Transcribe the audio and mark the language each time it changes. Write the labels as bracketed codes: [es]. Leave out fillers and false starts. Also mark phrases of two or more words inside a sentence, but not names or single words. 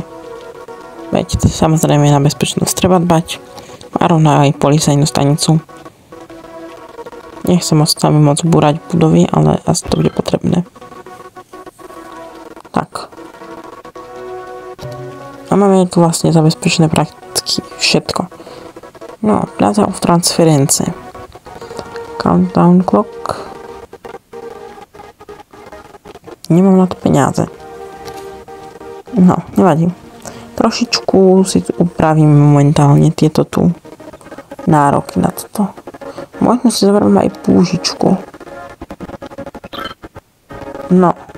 [sk] Veď samozrejme na bezpečnosť treba dbať. A rovno aj policajnú stanicu. Nechcem s vami moc búrať budovy, ale asi to bude potrebné. Tak. A máme tu vlastne zabezpečené prakticky všetko. No, Plaza of Transference. [en] Countdown clock. [sk] Nemám na to peniaze. No, nevadí. Trošičku si tu upravím momentálne tieto tu nároky na toto. Možno si zoberiem aj púžičku. No.